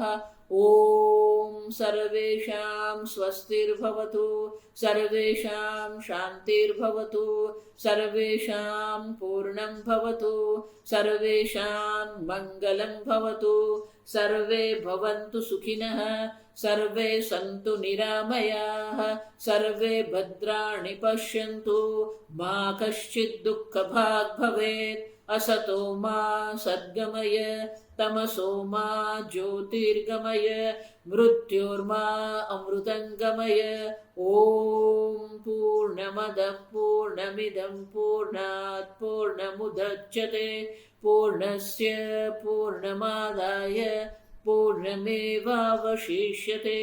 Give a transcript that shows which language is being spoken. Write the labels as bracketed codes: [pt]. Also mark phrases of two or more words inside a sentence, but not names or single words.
[sa] ઓમ સર્વેષાં સ્વસ્તિર્ભવતુ, સર્વેષાં શાંતિર્ભવતુ, સર્વેષાં પૂર્ણં ભવતુ, સર્વેષાં મંગલં ભવતુ, સર્વે ભવन्तુ સુખિનઃ, સર્વે સन्तુ નિરામયાઃ, સર્વે ભદ્રાણિ પશ્યन्तુ, મા કશ્ચિદ દુઃખભાગ ભવેत्. असतो मा सद्गमय, तमसो मा ज्योतिर्गमय, मृत्योर्मा अमृतंगमय. ओम पूर्णमदः पूर्णमिदं पूर्णात् पूर्णमुदच्यते पूर्णस्य पूर्णमादाय पूर्णमेवावशिष्यते.